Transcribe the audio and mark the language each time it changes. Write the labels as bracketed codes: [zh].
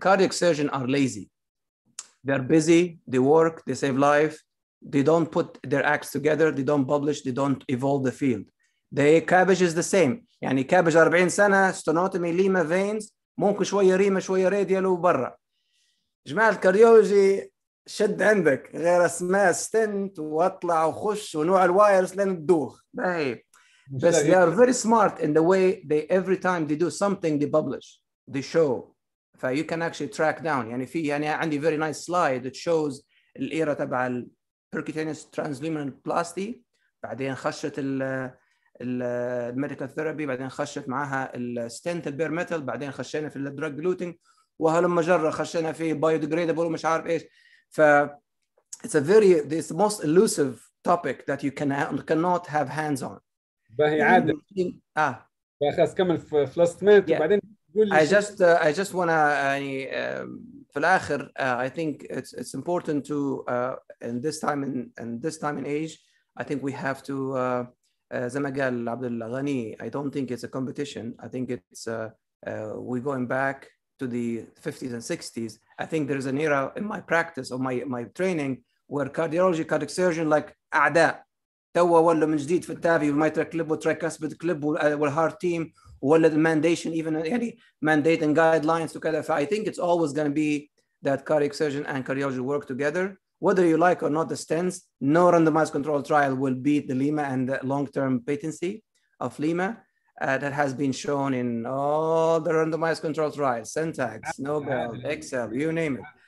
[en] Cardiac surgeons are lazy. They're busy, they work, they save life. They don't put their acts together, they don't publish, they don't evolve the field. The cabbage is the same. [ar] يعني cabbage 40 سنة ستونوتومي ليما veins ممكن شوية ريما شوية راديال وبرا. جماعة الكارديولوجي شد عندك غير اسماء ستنت واطلع وخش ونوع الوايرس لين تدوخ. [en] But they are very smart in the way they every time they do something they publish, they show. So you can actually track down. [ar] يعني عندي [en] very nice slide that shows [ar] الإيرا تبع [en] percutaneous transluminal plasty، [ar] بعدين خشت الميديكال ثيرابي، بعدين خشت معها الستنت البير ميتال، بعدين خشينا في الدراج جلوتين، وهلما جرة خشينا في biodegradable ومش عارف ايش. [en] ف it's the most elusive topic that you cannot have hands on. [ar] باهي عادل. خلاص كمل في [en] last minute [ar] وبعدين قول لي. [en] I just wanna [ar] يعني في الآخر [en] I think it's important to in this time and age I think we have to [ar] زي ما قال [en] Abdulghani, I don't think it's a competition. I think it's we're going back to the 50s and 60s. I think there's an era in my practice or my training where cardiac surgeon like أعداء. [ar] توا ولا من جديد في التافي والميترا كليب والترايكاسبيد كليب والهارت تيم ولا المانديشن even يعني [en] mandate and guidelines [ar] وكذا. [en] I think it's always going to be that cardiac surgeon and cardiology work together. Whether you like or not the stents, no randomized controlled trial will beat the Lima and the long-term patency of Lima that has been shown in all the randomized controlled trials, Syntax, Nobel, Excel, you name it.